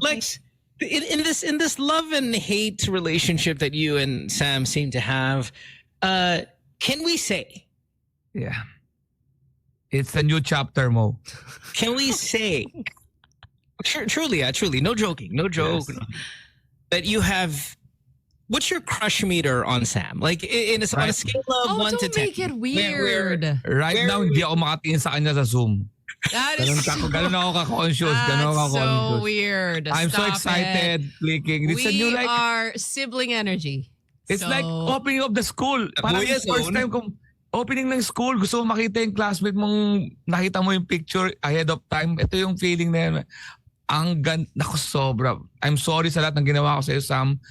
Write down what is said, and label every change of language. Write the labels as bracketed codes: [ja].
[en] Lex, in this love and hate relationship that you and Sam seem to have, can we say? Yeah. It's a new chapter, Mo. Can we say? Truly, no joking, no joke. Yes. That you have, what's your crush meter on Sam? Like on a scale of 1 to 10. Don't make it weird. Right now, [tl] hindi ako makatingin sa kanya sa Zoom. [en] That is [tl] Ganun ako ka-conscious. [en] That's so weird. I'm so Stop excited. Clicking. It's We are sibling energy. It's like opening of the school. [tl] Parang yung first time kung opening ng school, gusto mo makita yung classmate mong nakita mo yung picture ahead of time. Ito yung feeling na yun. Ang naku, sobra. [en] I'm sorry [tl] sa lahat ng ginawa ko sa iyo, Sam.